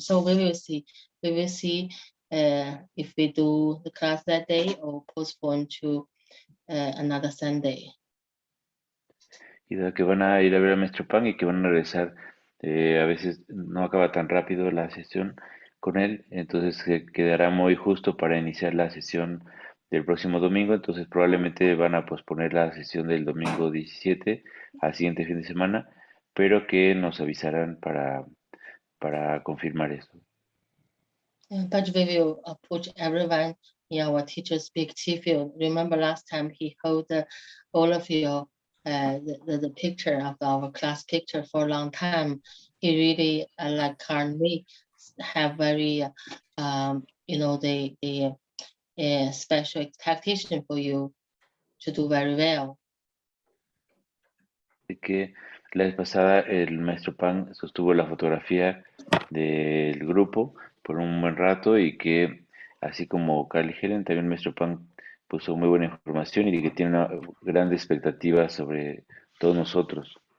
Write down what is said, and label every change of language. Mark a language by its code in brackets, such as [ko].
[en] So we will see if we do the class that day or postpone to another Sunday. [es] Y dado que van a ir a ver a Maestro Pan y que van a regresar, a veces no acaba tan rápido la sesión con él, entonces se quedará muy justo para iniciar la sesión del próximo domingo, entonces probablemente van a posponer la sesión del domingo 17 al siguiente fin de semana, pero que nos avisarán para confirmar eso. [en] But we will put everyone in our teacher's big tea field. Remember last time he held all of your the picture of our class picture for a long time. He really like Karl and me have very the special expectation for you to do very well. [es] Así que la vez pasada el maestro Pan sostuvo la fotografía del grupo por un buen rato y que así como Carl y Helen, también el maestro Pan puso muy buena información y que tiene una grande expectativa sobre todos nosotros.